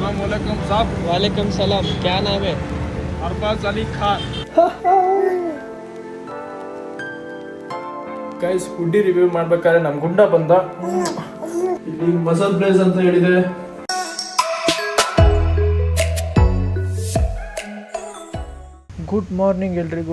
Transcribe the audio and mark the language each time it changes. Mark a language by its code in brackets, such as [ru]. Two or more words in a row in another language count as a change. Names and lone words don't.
[hi] वालेकुम साहब। वालेकुम सलाम। क्या नाम है? अरबाज अली खान। [en] guys foodie review [kn] ಮಾಡ್ಬೇಕಾದ್ರೆ ನಮ್ಮ ಗುಂಡ ಬಂದ. ಇಲ್ಲಿ ಮಸಾಲ ಬ್ಲೇಸ್ ಅಂತ ಹೇಳಿದೆ. [en] good morning [kn] ಎಲ್ರಿಗೂ.